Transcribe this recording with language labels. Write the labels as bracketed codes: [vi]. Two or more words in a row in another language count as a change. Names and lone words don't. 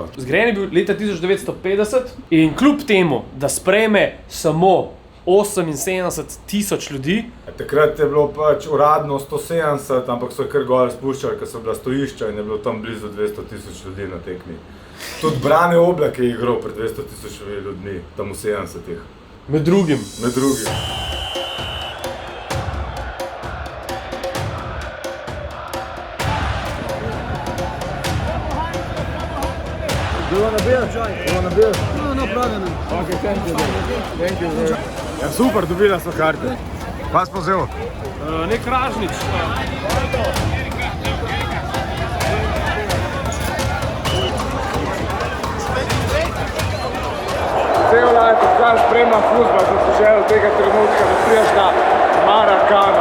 [sl] Zgrajen je bil leta 1950 in kljub temu, da sprejme samo 78,000 ljudi. Takrat je bilo pač uradno 170, ampak so kar gor spuščali, ker so bila stojišča in je bilo tam blizu 200,000 ljudi na tekmi. Tudi Brane Oblak je igral pred 200,000 ljudmi, tam v 70-ih. Med drugim. [en] Do you want a beer? No problem. Okay, thank you. [sl] Ja, super, dobila so karte. Kaj si povzel? Nek ražnič. Cel life, odkar spremljam fuzbal, sem si želel tega trenutka, da prideš na Maracano.